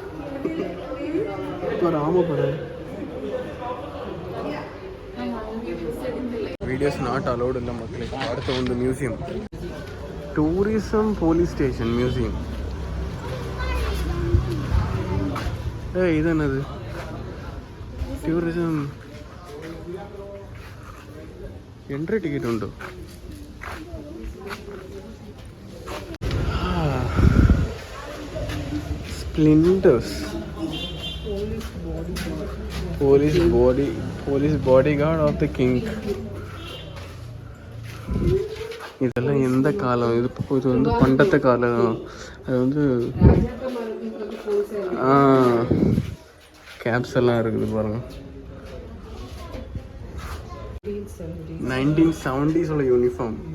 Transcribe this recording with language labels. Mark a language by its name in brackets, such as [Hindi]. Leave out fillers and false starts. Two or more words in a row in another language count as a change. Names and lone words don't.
[Tamil] இப்போ ஆமைப்படை. [English] videos not allowed [Tamil] இல்லை மக்களே. அடுத்து வந்து மியூசியம், [English] tourism police station [Tamil] மியூசியம். இது என்னது? [English] tourism entry ticket [Malayalam] ഉണ്ടോ? [English] Splendors, police body guard of the king. [Tamil] இதெல்லாம் எந்த காலம்? இது வந்து பண்டത്തെ காலம். அது வந்து கேப்ஸ் எல்லாம் இருக்குது பாருங்க. 1970s உள்ள யூனிஃபார்ம்.